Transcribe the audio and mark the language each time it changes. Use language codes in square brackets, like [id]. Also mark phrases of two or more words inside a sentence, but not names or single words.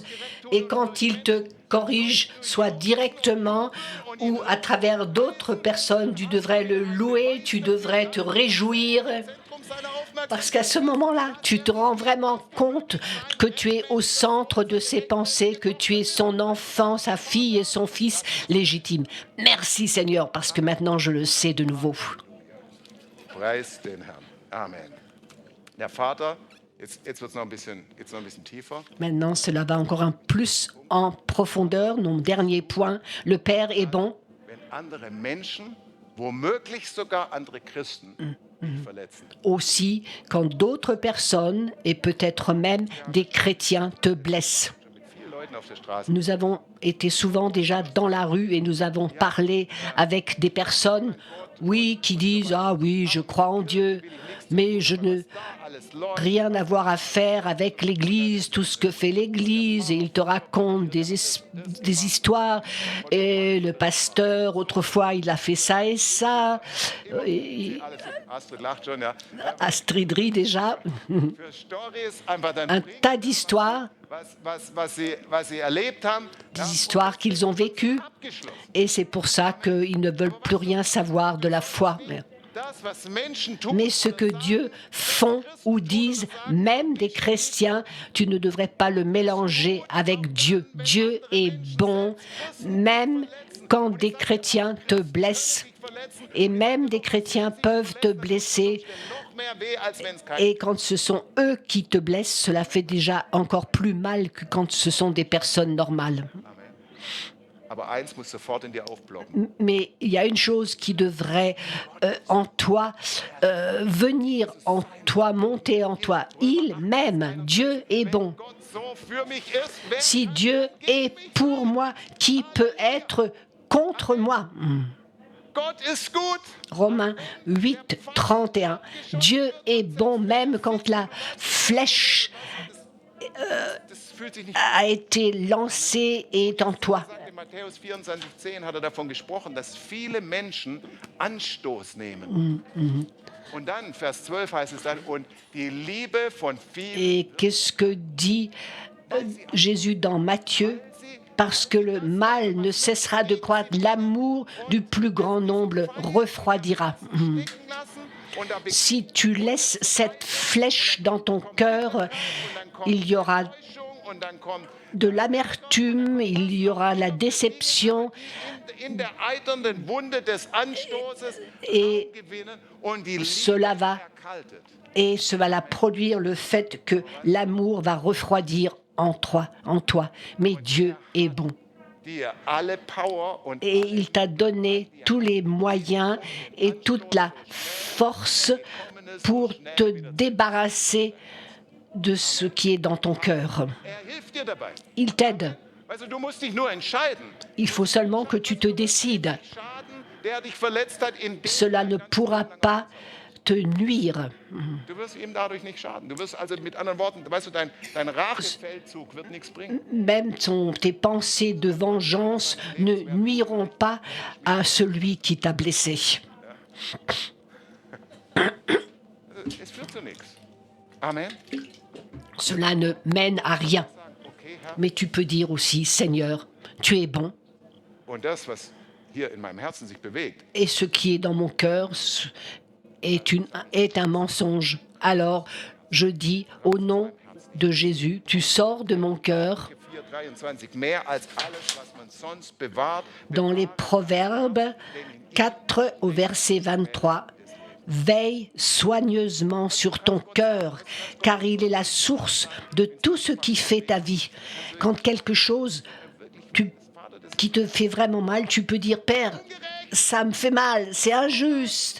[fr] Et quand il te corrige, soit directement ou à travers d'autres personnes, tu devrais le louer, tu devrais te réjouir. Parce qu'à ce moment-là, tu te rends vraiment compte que tu es au centre de ses pensées, que tu es son enfant, sa fille et son fils légitime. Merci Seigneur, parce que maintenant je le sais de nouveau. [de] Preis den Herrn. Amen. Der Vater, jetzt wird's noch ein bisschen tiefer. [fr] Maintenant, cela va encore un plus en profondeur. Mon dernier point, le Père est bon. [de] Wenn andere Menschen, womöglich sogar andere Christen, dich verletzen. [fr] Aussi, quand d'autres personnes, et peut-être même des chrétiens, te blessent. [de] Mit vielen Leuten auf der Straße. [fr] Nous avons été souvent déjà dans la rue et nous avons parlé avec des personnes, oui, qui disent « Ah oui, je crois en Dieu, mais je ne rien avoir à faire avec l'Église, tout ce que fait l'Église. » Et ils te racontent des histoires. Et le pasteur, autrefois, il a fait ça et ça. Et [de] Astrid lacht schon, ja. [fr] Astrid rit déjà. [de] Für Storys einfach dann [fr] Un tas d'histoires, [de] was sie erlebt haben, [fr] des histoires qu'ils ont vécues. [de] abgeschlossen. [fr] Et c'est pour ça qu'ils ne veulent plus rien savoir de la foi. [de] Das, was Menschen tun, [fr] Mais ce que Dieu font ou disent, même des chrétiens, tu ne devrais pas le mélanger avec Dieu. Dieu est bon, même quand des chrétiens te blessent. Et même des chrétiens peuvent te blesser. [de] noch mehr weh, als wenn es kein [fr] Et quand ce sont eux qui te blessent, cela fait déjà encore plus mal que quand ce sont des personnes normales. [de] Aber eins muss sofort in dir aufblocken. [fr] Mais il y a une chose qui devrait en toi venir en toi, monter en toi. Il m'aime, Dieu est bon. [de] Gott so für mich ist, wer [fr] Si Dieu est pour moi, qui peut être contre moi? [de] Gott ist gut. [fr] Romains 8, 31. Dieu est bon même quand la flèche [de] Das fühlt sich nicht [fr] a été lancée et est en toi. [de] In Matthäus 24,10 hat er davon gesprochen, dass viele Menschen Anstoß nehmen. Und dann, Vers 12 heißt es dann, und die Liebe von vielen, [fr] Et qu'est-ce que dit Jésus dans Matthieu? Parce que le mal ne cessera de croître, l'amour du plus grand nombre refroidira. [de] lassen. Und da [fr] Si tu laisses cette flèche dans ton cœur, il y aura [de] und dann kommt [fr] de l'amertume, il y aura la déception [de] in der eiternden Wunde des Anstoßes [fr] et [de] gewinnen und die Liebe [fr] cela va [de] erkaltet. [fr] et cela va produire le fait que l'amour va refroidir en toi. Mais Dieu est bon. [de] Dir alle Power und [fr] Et il t'a donné tous les moyens et toute la force pour te débarrasser de ce qui est dans ton cœur. [de] hilft dir dabei. [fr] Il t'aide. [de] Also du musst dich nur entscheiden. [fr] Il faut seulement que tu te décides. [de] Schaden, der dich verletzt hat, in dem [fr] Cela ne pourra pas te nuire. [de] du wirst ihm dadurch nicht schaden. Du wirst also mit anderen Worten, weißt du, dein Rachefeldzug wird nichts bringen. [fr] Même tes pensées de vengeance ne nuiront pas à celui qui t'a blessé. [de] Es führt zu nichts. Amen. [fr] Cela ne mène à rien. [de] Okay, Herr. [fr] Mais tu peux dire aussi, Seigneur, tu es bon. [de] Und das, was hier in meinem Herzen sich bewegt, [fr] Et ce qui est dans mon cœur est un mensonge. Alors, je dis, au nom de Jésus, tu sors de mon cœur. [de] 4,23, mehr als alles, was man sonst bewahrt, [fr] Dans les Proverbes 4 au verset 23, veille soigneusement sur ton cœur, car il est la source de tout ce qui fait ta vie. Quand quelque chose, qui te fait vraiment mal, tu peux dire, Père, ça me fait mal, c'est injuste.